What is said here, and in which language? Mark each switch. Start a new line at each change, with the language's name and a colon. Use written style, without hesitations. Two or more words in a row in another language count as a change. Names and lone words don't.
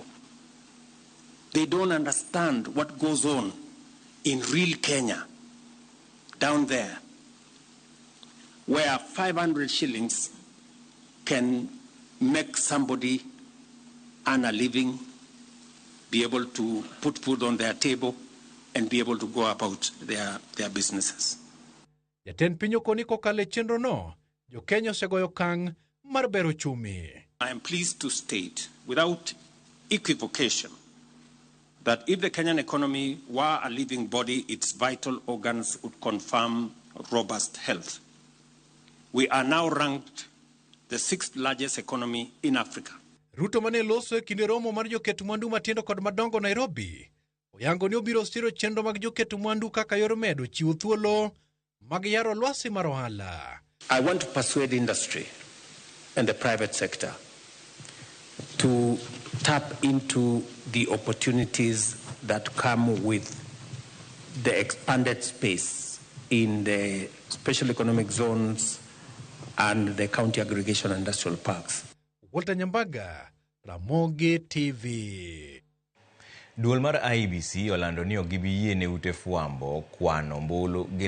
English: They don't understand what goes on in real Kenya down there, where 500 shillings can make somebody earn a living, be able to put food on their table, and be able to go about their businesses.
Luo (Kenya and Tanzania): Jatend piny okoni kokale chenro no, jo Kenya osegoyo kang' mar bero chumi.
English: I am pleased to state without equivocation that if the Kenyan economy were a living body, its vital organs would confirm robust health. We are now ranked the 6th largest economy in Africa.
Luo (Kenya and Tanzania): Ruto mane loso e kinde romo mar joket mwandu matindo kod madongo Nairobi oyango ni obiro siro chenro mag joket mwandu kaka yor medo chiwo thuolo mag yaro lwasi mar ohala.
English: I want to persuade industry and the private sector to tap into the opportunities that come with the expanded space in the special economic zones and the county aggregation industrial parks. Walter Nyambaga, Ramogi TV.
Luo (Kenya and Tanzania): Duol mar IBC olando ni ok gibi yie ne ute fwambo kwano ombulu gi